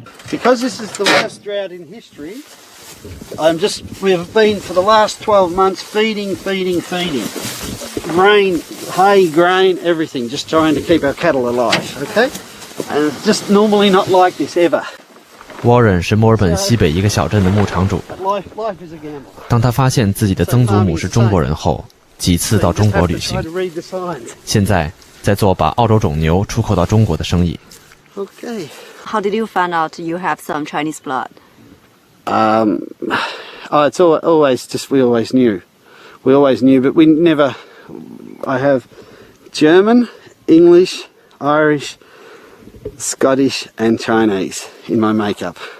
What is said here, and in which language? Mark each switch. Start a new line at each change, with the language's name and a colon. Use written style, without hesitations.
English: Because this is the worst drought in history, we've been for the last 12 months feeding. Grain, hay, grain, everything, just trying to keep our cattle alive, okay? And it's just normally not like this ever.
Chinese: Warren 是墨尔本西北一个小镇的牧场主。当他发现自己的曾祖母是中国人后，几次到中国旅行。现在在做把澳洲种牛出口到中国的生意。
English: Okay. How did you find out you have some Chinese blood? It's always just, we always knew. We always knew, but we never, I have German, English, Irish, Scottish and Chinese in my makeup.